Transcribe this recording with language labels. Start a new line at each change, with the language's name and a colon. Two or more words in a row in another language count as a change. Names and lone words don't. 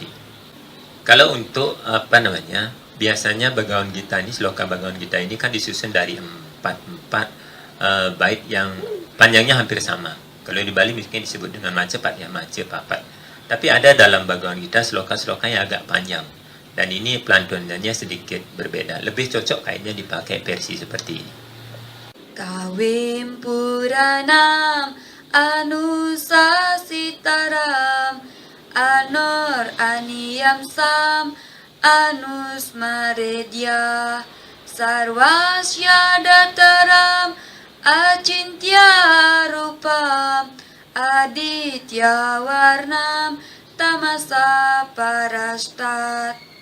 Indonesian: Kalau untuk biasanya Bhagavad Gita ini, sloka Bhagavad Gita ini kan disusun dari empat bait yang panjangnya hampir sama. Kalau di Bali mungkin disebut dengan macepat ya, macepapat. Tapi ada dalam Bhagavad Gita sloka-sloka yang agak panjang. Dan ini pelantunannya sedikit berbeda. Lebih cocok kayaknya dipakai versi seperti ini.
Sanskrit: Kawim Puranam Anusasitaram Anor Aniyam Sam Anusmaredya Sarvasya Dataram Acintya Rupam Aditya Warnam Tamasa Parastat